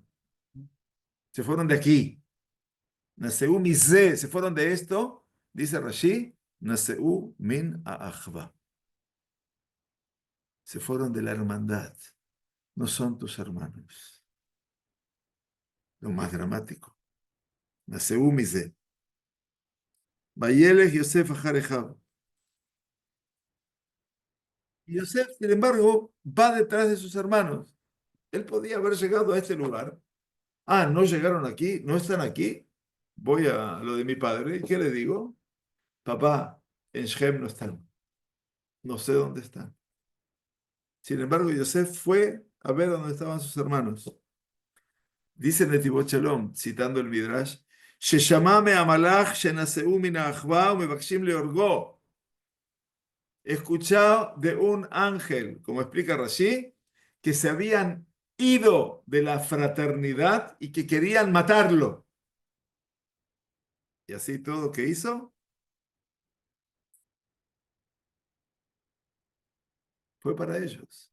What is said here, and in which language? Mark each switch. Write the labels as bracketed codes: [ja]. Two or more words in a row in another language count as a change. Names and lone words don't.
[es] Se fueron de aquí. [he] נסעו מזה, [es] se fueron de esto, dice Rashi, [he] נסעו מן האחוה. [es] Se fueron de la hermandad. No son tus hermanos. Lo más dramático. [he] נסעו מזה. וילך יוסף אחר אחיו. [es] Y Yosef, sin embargo, va detrás de sus hermanos. Él podía haber llegado a este lugar. Ah, no llegaron aquí, no están aquí. Voy a lo de mi padre. ¿Y qué le digo? Papá, en Shem no están. No sé dónde están. Sin embargo, Yosef fue a ver dónde estaban sus hermanos. Dice Netivot Shalom, citando el Midrash, [he] ששמע מן המלאך שנסעו מן האחוה ומבקשים להרגו. [es] Escuchado de un ángel, como explica Rashi, que se habían ido de la fraternidad y que querían matarlo. Y así todo que hizo fue para ellos.